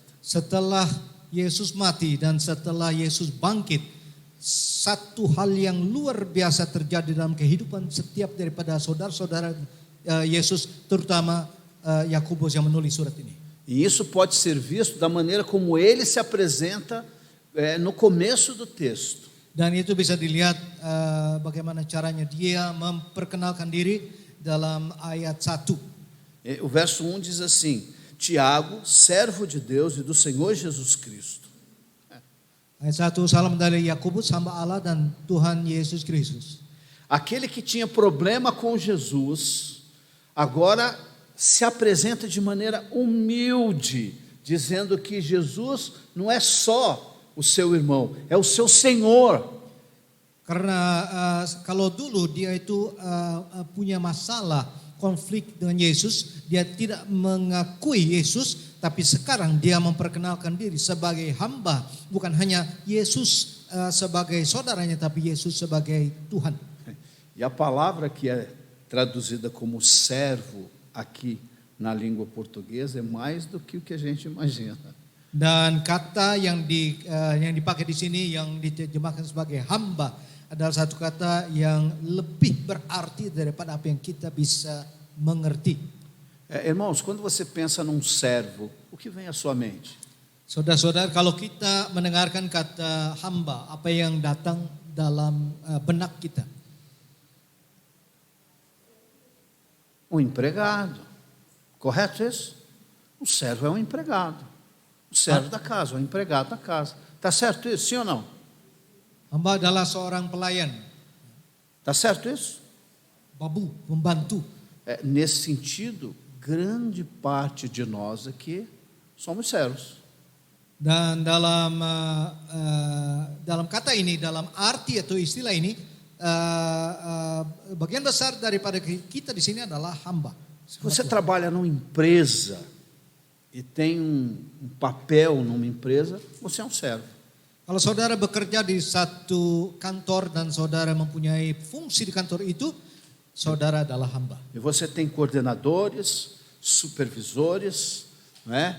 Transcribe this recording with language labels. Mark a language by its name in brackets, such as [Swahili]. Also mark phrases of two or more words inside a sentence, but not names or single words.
[Indonesian] Setelah Yesus mati dan setelah Yesus bangkit, satu hal yang luar biasa terjadi dalam kehidupan setiap daripada saudara-saudara Yesus, terutama Yakobus yang menulis surat ini. [Portuguese] E isso pode ser visto da maneira como ele se apresenta no começo do texto. [Indonesian] Dan itu bisa dilihat bagaimana caranya dia memperkenalkan diri dalam ayat 1. [Portuguese] O verso 1 diz assim: Tiago, servo de Deus e do Senhor Jesus Cristo. [Indonesian] Ayat 1, salam dari Yakobus, hamba Allah dan Tuhan Yesus Kristus. [Portuguese] Aquele que tinha problema com Jesus, agora se apresenta de maneira humilde, dizendo que Jesus não é só o seu irmão, é o seu Senhor. [Indonesian] Karena kalau dulu dia itu punya masalah konflik dengan Yesus, dia tidak mengakui Yesus, tapi sekarang dia memperkenalkan diri sebagai hamba, bukan hanya Yesus sebagai saudaranya, tapi Yesus sebagai Tuhan. [Portuguese] E a palavra que é traduzida como servo aqui na língua portuguesa é mais do que o que a gente imagina. [Indonesian] Dan kata yang dipakai di sini yang diterjemahkan sebagai hamba adalah satu kata yang lebih berarti daripada apa yang kita bisa mengerti. [Portuguese] Irmãos, quando você pensa num servo, o que vem à sua mente? [Indonesian] Saudara-saudara, kalau kita mendengarkan kata hamba, apa yang datang dalam benak kita? [Portuguese] Um empregado, correto isso? Um servo é um empregado, o servo da casa, o empregado da casa. Está certo isso, sim ou não? [Indonesian] Hamba adalah seorang pelayan. [Portuguese] Está certo isso? [Indonesian] Babu, pembantu. [Portuguese] Nesse sentido, grande parte de nós aqui somos servos. [Indonesian] Dan dalam kata ini, dalam arti atau istilah ini, bagian besar daripada kita di sini adalah hamba. [Portuguese] Se você trabalha numa empresa e tem um papel numa empresa, você é um servo. [Indonesian] Kalau saudara bekerja di satu kantor dan saudara mempunyai fungsi di kantor itu, saudara adalah hamba. [Portuguese] E você tem coordenadores, supervisores, né?